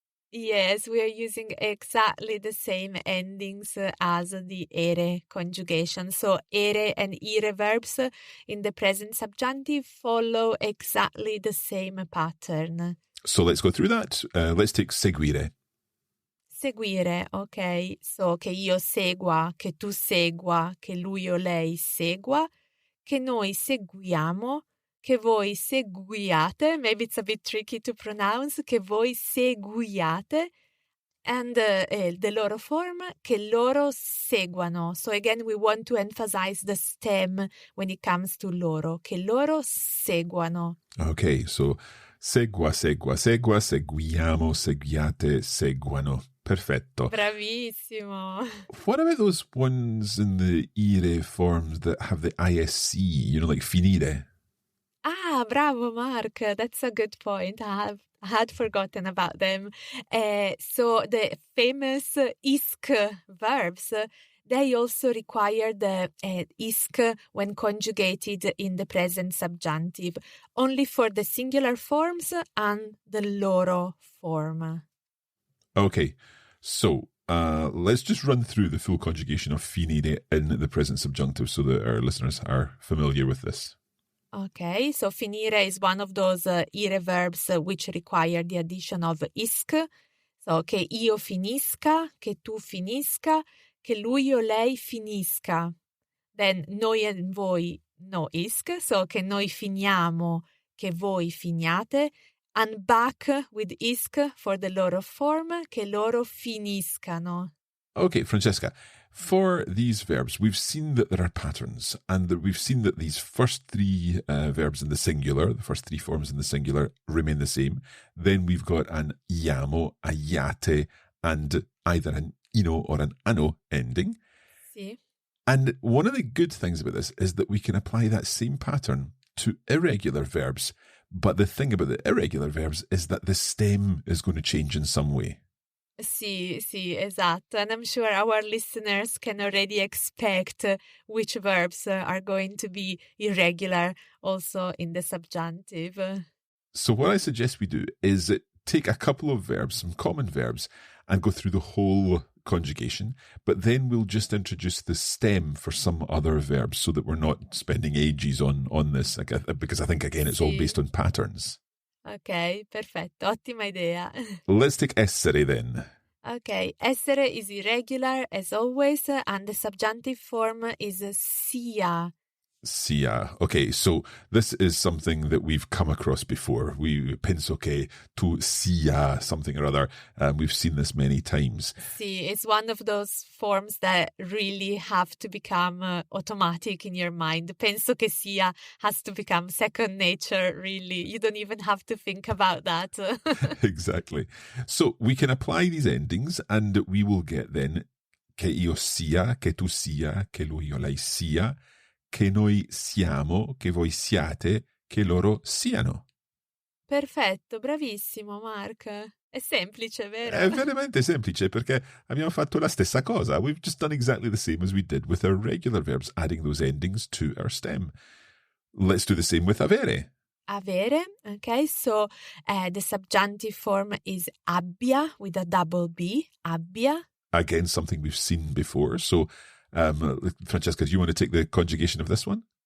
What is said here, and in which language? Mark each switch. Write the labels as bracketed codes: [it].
[en] Yes, we are using exactly the same endings as the ere conjugation. So ere and ire verbs in the present subjunctive follow exactly the same pattern. So let's go through that. Let's take seguire. [it] Seguire, ok. So che io segua, che tu segua, che lui o lei segua, che noi seguiamo, che voi seguiate. [en] Maybe it's a bit tricky to pronounce. [it] Che voi seguiate. [en] And the loro form, [it] che loro seguano. [en] So again, we want to emphasize the stem when it comes to loro. [it] Che loro seguano. Okay, so segua, segua, segua, seguiamo, seguiate, seguano. Perfetto. Bravissimo. [en] What about those ones in the ire forms that have the ISC, like finire? Ah, bravo, Mark. That's a good point. I had forgotten about them. So the famous isk verbs, they also require the isk when conjugated in the present subjunctive, only for the singular forms and the loro form. Okay, so let's just run through the full conjugation of finire in the present subjunctive so that our listeners are familiar with this. Okay, so finire is one of those ire verbs which require the addition of isk. [it] So che io finisca, che tu finisca, che lui o lei finisca. [en] Then [it] noi e voi no isk, so che noi finiamo, che voi finiate. [en] And back with isk for the loro form, [it] che loro finiscano. [en] Okay, Francesca, for these verbs, we've seen that there are patterns, and that we've seen that these first three verbs in the singular, the first three forms in the singular, remain the same. Then we've got an iamo, a iate, and either an ino or an ano ending. [it] Sì. [en] And one of the good things about this is that we can apply that same pattern to irregular verbs. But the thing about the irregular verbs is that the stem is going to change in some way. [it] Sì, esatto. [en] And I'm sure our listeners can already expect which verbs are going to be irregular also in the subjunctive. So what I suggest we do is take a couple of verbs, some common verbs, and go through the whole conjugation, but then we'll just introduce the stem for some other verbs so that we're not spending ages on this, because I think, again, it's all based on patterns. [it] Ok, perfetto, ottima idea. [en] Let's take essere then. Okay, essere is irregular as always, and the subjunctive form is sia. [it] Sia. [en] Okay, so this is something that we've come across before. We [it] penso che tu sia [en] something or other. We've seen this many times. Sì, it's one of those forms that really have to become automatic in your mind. [it] Penso che sia [en] has to become second nature, really. You don't even have to think about that. Exactly. So we can apply these endings and we will get then [it] che io sia, che tu sia, che lui o lei sia, che noi siamo, che voi siate, che loro siano. Perfetto, bravissimo Mark. È semplice, vero? È veramente semplice perché abbiamo fatto la stessa cosa. [en] We've just done exactly the same as we did with our regular verbs, adding those endings to our stem. Let's do the same with avere. Avere, okay, so the subjunctive form is abbia with a double B, abbia. again, something we've seen before. So, Francesca, do you want to take the conjugation of this one?